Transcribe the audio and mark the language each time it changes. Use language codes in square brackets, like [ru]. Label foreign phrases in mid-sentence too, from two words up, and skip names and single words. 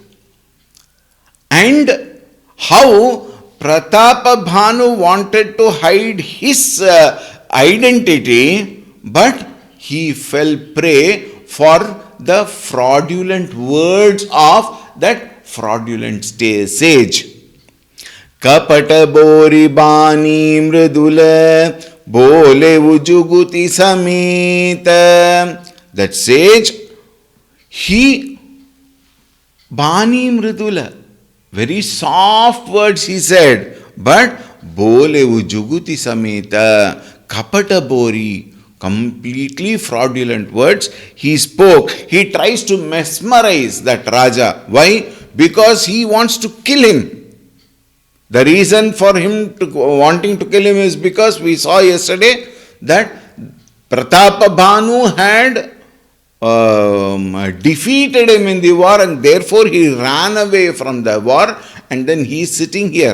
[en] and how Pratapabhanu wanted to hide his identity, but he fell prey for the fraudulent words of that fraudulent sage. [awa] Kapata bori bani mridula bole ujuguti samita. [en] That sage, he [awa] bani mridula, [en] very soft words he said, but [awa] bole ujuguti samita, kapata bori, [en] completely fraudulent words he spoke. He tries to mesmerize that Raja. Why? Because he wants to kill him. The reason for him wanting to kill him is because we saw yesterday that Pratapabhanu had defeated him in the war, and therefore he ran away from the war, and then he is sitting here.